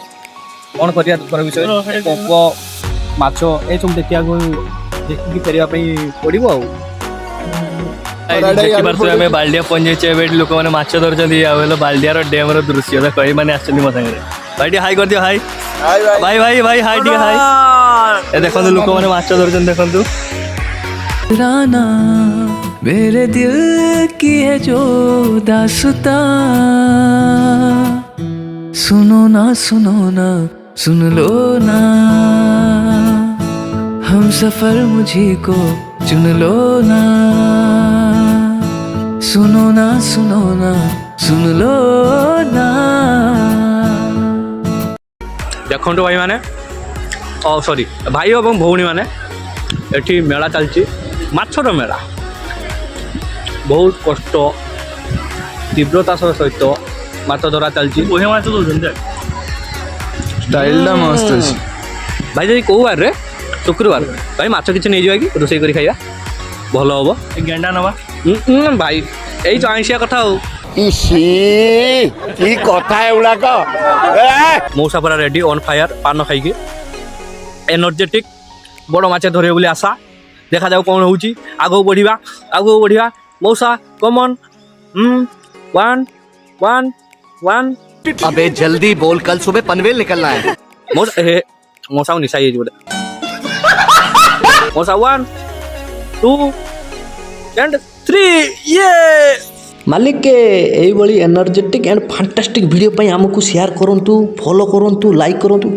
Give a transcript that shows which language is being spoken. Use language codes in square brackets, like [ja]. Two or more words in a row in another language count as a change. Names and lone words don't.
[or] କ'ଣ କରିବା ଦୁଃଖର ବିଷୟ, ପୋକ ମାଛ ଏସବୁ ଦେଖିକି ଫେରିବା ପାଇଁ ପଡ଼ିବ ଆଉ। ଦେଖିପାରୁଥିବେ ଆମେ ବାଲ୍ଟିଆ ପହଞ୍ଚିଯାଇଛେ। ଏବେ ଏଠି ଲୋକମାନେ ମାଛ ଧରୁଛନ୍ତି। ଆଉ ହେଲେ ବାଲ୍ଟିଆର ଡ୍ୟାମର ଦୃଶ୍ୟ ଦେଖ, ଏଇମାନେ ଆସିଛନ୍ତି ମୋ ସାଙ୍ଗରେ। ଭାଇ ଟିକେ ହାଇ କରିଦିଅ। ହାଇ ଭାଇ ଭାଇ ଭାଇ ହାଇ ଟିକେ ହାଇ। ଏ ଦେଖନ୍ତୁ, ଲୋକମାନେ ମାଛ ଧରୁଛନ୍ତି, ଦେଖନ୍ତୁ। [hi] राना मेरे दिल की है जो दास्तां, सुनो ना सुन लो ना, हम सफर मुझे को चुन लो ना, सुनो ना सुन लो ना। [or] ଦେଖନ୍ତୁ ଭାଇ ମାନେ, ସରି ଭାଇ ଏବଂ ଭଉଣୀ ମାନେ, ଏଠି ମେଳା ଚାଲିଛି, ମାଛର ମେଳା। ବହୁତ କଷ୍ଟ ତୀବ୍ରତା ସହିତ ମାଛ ଧରା ଚାଲିଛି। ବଢ଼ିଆ ମାଛ ଦଉଛନ୍ତି। [bn] স্টাইলটা মস্ত আছে [or] ଭାଇ ଯଦି କେଉଁ ବାରରେ, ଶୁକ୍ରବାର, ଭାଇ ମାଛ କିଛି ନେଇଯିବା କି, ରୋଷେଇ କରି ଖାଇବା, ଭଲ ହବ। ଏ ଗେଣ୍ଡା ନବା। ଭାଇ ଏଇ ତ ଆଇଁଷିଆ କଥା ଆଉ। [bn] কি কথা এগুলাক [or] ମଉସା ପୁରା ରେଡି, [en] on fire, [or] ପାନ ଖାଇକି ଏନର୍ଜେଟିକ୍। ବଡ଼ ମାଛ ଧରିବେ ବୋଲି ଆଶା। ଦେଖାଯାଉ କ'ଣ ହେଉଛି। ଆଗକୁ ବଢ଼ିବା। ମଉସା କମନ୍। 1 1 1। [hi] अबे जल्दी बोल, कल सुबह पनवेल निकलना है। [or] ମଉସା ନିଶା ହେଇଯାଇଛି ବୋଧେ। ମଉସା 1 2 and 3 ଇଏ। ମାଲିକ ଏଇଭଳି [en] energetic and fantastic [or] ଭିଡ଼ିଓ ପାଇଁ ଆମକୁ ସେୟାର କରନ୍ତୁ, ଫଲୋ କରନ୍ତୁ, ଲାଇକ୍ କରନ୍ତୁ।